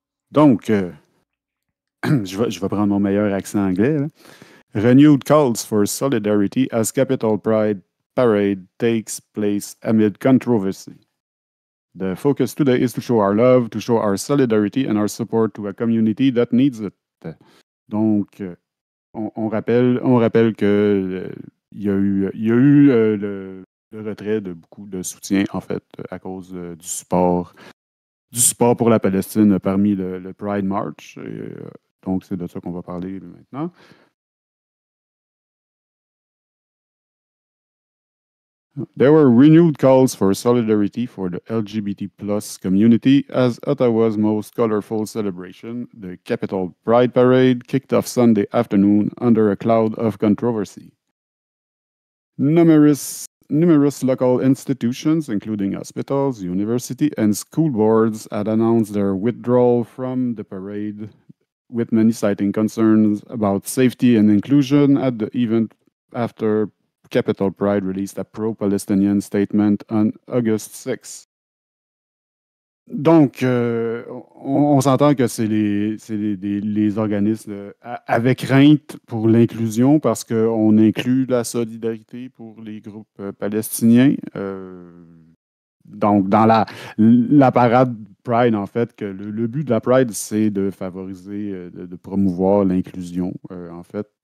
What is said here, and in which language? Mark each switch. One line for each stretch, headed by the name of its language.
French: Donc, je vais prendre mon meilleur accent anglais. Là.
English: Renewed calls for solidarity as Capitol Pride Parade takes place amid controversy. The focus today is to show our love, to show our solidarity and our support to a community that needs it.
French: Donc, on rappelle que il y a eu le retrait de beaucoup de soutien, en fait, à cause du support pour la Palestine parmi le Pride March. Donc, c'est de ça qu'on va parler maintenant.
English: There were renewed calls for solidarity for the LGBT plus community as Ottawa's most colorful celebration, the Capitol Pride Parade, kicked off Sunday afternoon under a cloud of controversy. Numerous local institutions, including hospitals, university, and school boards, had announced their withdrawal from the parade, with many citing concerns about safety and inclusion at the event after Capitol Pride released a pro-Palestinian statement on August 6.
French: Donc, on s'entend que c'est les organismes avec crainte pour l'inclusion parce qu'on inclut la solidarité pour les groupes palestiniens. Donc, dans la parade Pride, en fait, que le but de la Pride, c'est de favoriser, de promouvoir l'inclusion, en fait.